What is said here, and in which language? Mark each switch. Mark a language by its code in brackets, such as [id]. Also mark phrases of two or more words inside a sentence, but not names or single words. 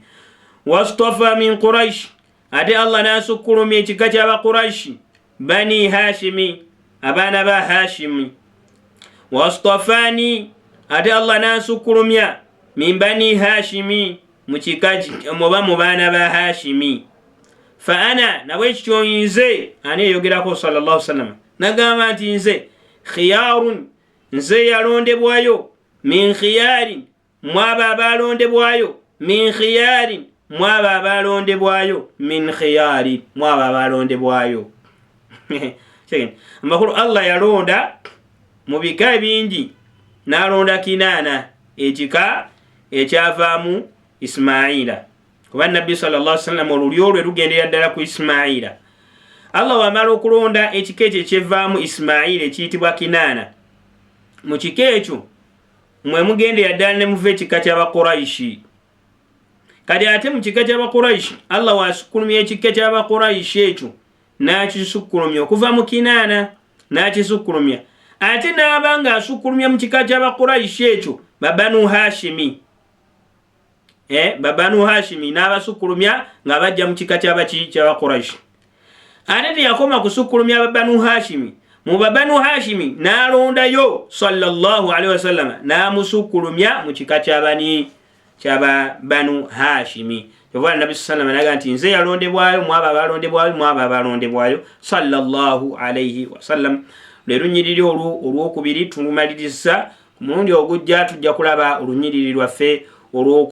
[ar] واصطفى من قريش, [lg] ate Allah nasukkulumya ekika ky'aba Quraish bani Hashimi, abaana ba Hashimi. Wastafani, ate Allah nasukkulumya [ar] من بني هاشم, [lg] mu kika oba mu baana ba Hashimi. [ar] فأنا, [lg] nabwekityo nze, ani eyogerako [ar] صلى الله عليه وسلم, [lg] nagamba nti nze khiyarun, nze yalondebwayo, [ar] من خيار, [lg] mwaba abalondebwayo, [ar] من خيار, [lg] mwaba abalondebwayo, [ar] من خيار, [lg] mwaba abalondebwayo. Amakulu Allah yalonda mu bika bingi, n'alonda Kinaana, ekika ekyavaamu Ismaila. Kuba nabbi [ar] صلى الله عليه وسلم [lg] olulyo lwe lugendera ddala ku Ismaila. Allah wamala okulonda ekika ekyo ekyevaamu Ismaila ekiyitibwa Kinaana, mu kika ekyo mwe mugendera ddala ne muva ekika ky'Abakuraishi. Kati ate mu kika ky'Abakuraishi Allah wasukkulumya ekika ky'Abakuraishi ekyo n'akisukkulumya okuva mu Kinaana. n'akisukkulumya ate n'aba nga asukkulumya mu kika ky'Abakuraishi ekyo Banu Hashimi. Banu Hashimi n'abasukkulumya nga bajja mu kika ky'Abakuraishi. Ate teyakoma kusukkulumya Banu Hashimi. Mu Banu Hashimi n'alondayo [ar] صلى الله عليه وسلم [lg] n'amusukkulumya mu kika Banu Hashimi. Yova Nabi [ar] صلى الله عليه وسلم [lg] nze yalondebwayo mu abo abalondebwayo mu abo abalondebwayo [ar] صلى الله عليه وسلم. [lg] Lerunyiriri olwokubiri tulumaliriza ku mulundi ogujja tujja kulaba olunyiriri lwaffe olwo